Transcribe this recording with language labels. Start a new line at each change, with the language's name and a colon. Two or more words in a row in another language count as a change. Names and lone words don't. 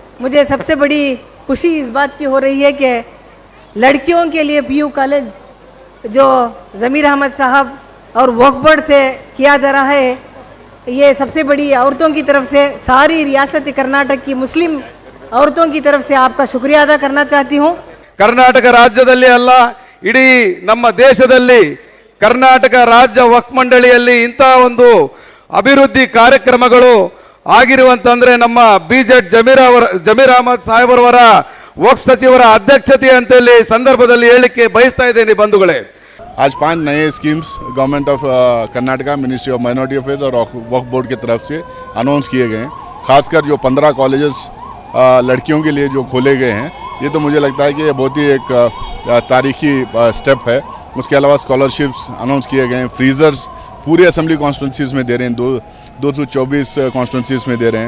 Hindi: मुझे सबसे बड़ी खुशी इस बात की हो रही है कि लड़कियों के लिए
English: PU college
Hindi: जो ज़मीर अहमद साहब और वक्फ बोर्ड से किया जा रहा है, ये सबसे बड़ी औरतों की तरफ से, सारी रियासत कर्नाटक की मुस्लिम औरतों की तरफ से आपका शुक्रिया अदा करना चाहती हूँ।
Kannada: ಕರ್ನಾಟಕ ರಾಜ್ಯದಲ್ಲಿ ಅಲ್ಲ, ಇಡೀ ನಮ್ಮ ದೇಶದಲ್ಲಿ ಕರ್ನಾಟಕ ರಾಜ್ಯ ವಕ್ಫ್ ಮಂಡಳಿಯಲ್ಲಿ ಇಂತಹ ಒಂದು ಅಭಿವೃದ್ಧಿ ಕಾರ್ಯಕ್ರಮಗಳು ಆಗಿರುವಂತಂದ್ರೆ ನಮ್ಮ ಬಿಜೆಡ್ ಜಮೀರ್ ಅಹಮದ್ ಸಾಹೇಬರವರ ವಕ್ಫ್ ಸಚಿವರ ಅಧ್ಯಕ್ಷತೆ ಅಂತೇಳಿ ಸಂದರ್ಭದಲ್ಲಿ ಹೇಳಿಕೆ ಬಯಸ್ತಾ ಇದ್ದೇನೆ ಬಂಧುಗಳೇ।
Hindi: आज 5 नए
English: schemes Government of Karnataka, Ministry of Minority Affairs
Hindi: और वक्फ बोर्ड की तरफ से अनाउंस किए गए हैं। खासकर जो 15 कॉलेजेस लड़कियों के लिए जो खोले गए हैं, ये तो मुझे लगता है कि ये बहुत ही एक तारीखी स्टेप है। उसके अलावा
English: scholarships announce
Hindi: किए गए हैं, फ्रीज़र्स पूरे
English: assembly constituencies
Hindi: में दे रहे हैं, 224 कॉन्स्टिट्यूंसीज़ में दे रहे हैं।